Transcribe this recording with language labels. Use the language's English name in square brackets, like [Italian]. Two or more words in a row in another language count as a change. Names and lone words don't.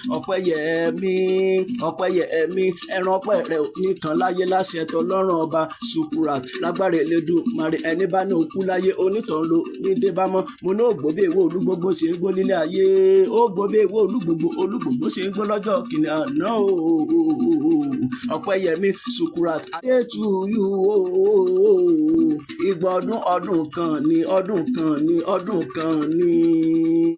[Yoruba] Ọpẹ́yẹmí, Ọpẹ́yẹmí, ẹran ọpẹ́ rẹ ò ní kan láyé láṣẹ tọlọ́run ọba. Sukurat, lágbára Elédùmarè, ẹni bá ní òkú láyé, onítàn ló ní dé bá mọ́. Mo ní ògbó bí èwo Olúgbógbó ṣe ń gbó nílé ayé, ó gbó bí èwo Olúgbógbó, Olúgbógbó ṣe ń gbó lọ́jọ́ kìnìún àná o, o, o, o, o. Ọpẹ́yẹmí Sukurat, [English] I say to you, o, o, o, o. [Yoruba] Igba ọdún, ọdún kan ni, ọdún kan ni, ọdún kan ni.